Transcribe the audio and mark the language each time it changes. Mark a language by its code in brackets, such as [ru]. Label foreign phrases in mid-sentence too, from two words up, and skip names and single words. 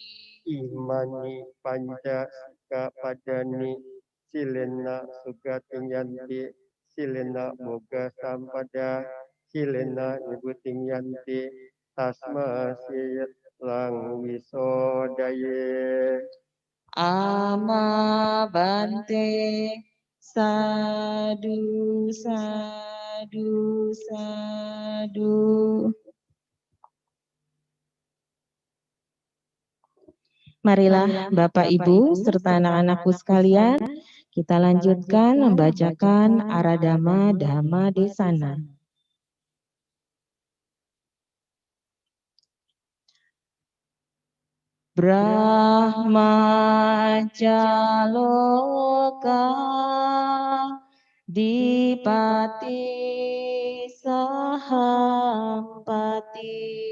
[pi] Imani Panca Sikkhapadani Silena Sugatingyanti Silena Moga Sampada Silena Nibutingyanti Tasma Silang Wisodaye. Ama Bante Sadu Sadu Sadu. [id] Marilah Bapak Ibu serta anak-anakku sekalian, kita lanjutkan membacakan [pi] Aradama Dhamma Desana. Brahma Jaloka Dipati Sahampati